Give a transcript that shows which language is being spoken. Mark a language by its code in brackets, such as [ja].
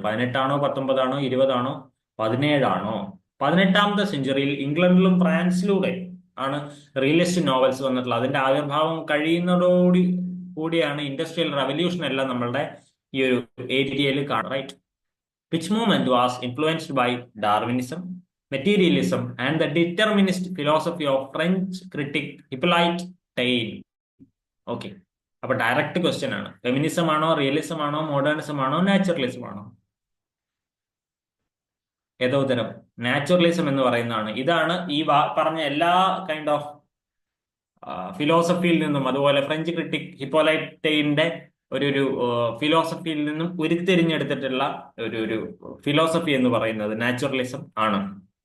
[ml] 18ആണോ 19ആണോ 20ആണോ 17ആണോ? 18ാമത്തെ സെഞ്ചുറിയിൽ ഇംഗ്ലണ്ടിലും ഫ്രാൻസിലൂടെ ആണ് realist novels വന്നിട്ടുള്ളത്. അതിന്റെ ആവിർഭാവം കഴിയുന്നതോടി കൂടിയാണ് ഇൻഡസ്ട്രിയൽ റവല്യൂഷൻ എല്ലാം നമ്മളുടെ ഈ ഒരു ഏരിയയിൽ കാണും, right. [en] Which movement was influenced by Darwinism, materialism and the determinist philosophy of French critic Hippolyte Taine. [ml] Okay, അപ്പൊ ഡയറക്റ്റ് ക്വസ്റ്റ്യൻ ആണ്. ഫെമിനിസം ആണോ, റിയലിസം ആണോ, മോഡേണിസം ആണോ, നാച്ചുറലിസം ആണോ? ഏതോ ഉത്തരം നാച്ചുറലിസം എന്ന് പറയുന്നതാണ്. ഇതാണ് ഈ പറഞ്ഞ എല്ലാ കൈൻഡ് ഓഫ് ഫിലോസഫിയിൽ നിന്നും, അതുപോലെ ഫ്രഞ്ച് ക്രിട്ടിക് ഹിപ്പോലൈറ്റ് ടെയിന്റെ ഒരു ഫിലോസഫിയിൽ നിന്നും ഉരുത്തിരിഞ്ഞെടുത്തിട്ടുള്ള ഒരു ഫിലോസഫി എന്ന് പറയുന്നത് നാച്ചുറലിസം ആണ്.